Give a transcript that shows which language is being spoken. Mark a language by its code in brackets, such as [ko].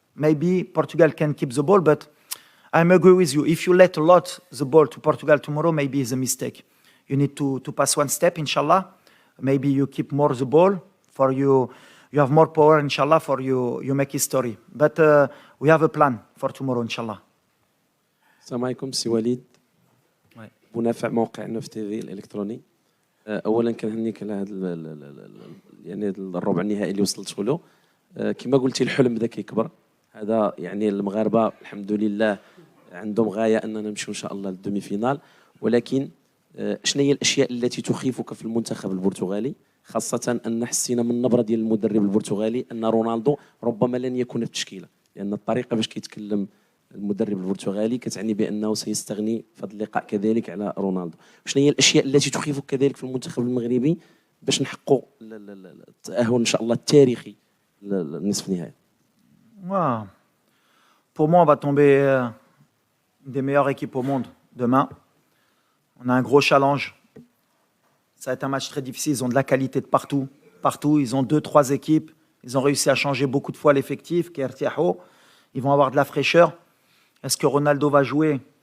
[en] Maybe Portugal can keep the ball, but I agree with you. If you let a lot the ball to Portugal tomorrow, maybe it's a mistake. You need to pass one step, inshallah. Maybe you keep more the ball for you. You have more power, inshallah, for you make history. But we have a plan for tomorrow, inshallah. [ar] السلام عليكم سي وليد منافع موقع نوف تي في الالكتروني. اولا كنهنيك على هذا يعني الربع النهائي اللي وصلت له. كما قلتي الحلم بدا كيكبر. هذا يعني المغاربه الحمد لله عندهم غايه اننا نمشيو ان شاء الله للدومي فينال، ولكن شنو هي الاشياء التي تخيفك في المنتخب البرتغالي، خاصه ان حسينا من النبره ديال المدرب البرتغالي ان رونالدو ربما لن يكون في التشكيله، لان الطريقه باش كيتكلم المدرب البرتغالي كتعني بانه سيستغني في هذا اللقاء كذلك على رونالدو. شنو هي الاشياء التي تخيفك كذلك في المنتخب المغربي باش نحققوا التاهل ان شاء الله التاريخي للنصف النهائي؟ [fr] Pour moi, on va tomber des meilleures équipes au monde demain. On a un gros challenge. Ça va être un match très difficile. Ils ont de la qualité de partout. Partout, ils ont 2-3 équipes. Ils ont réussi à changer beaucoup de fois l'effectif. Ils vont avoir de la fraîcheur. Est-ce que Ronaldo va jouer?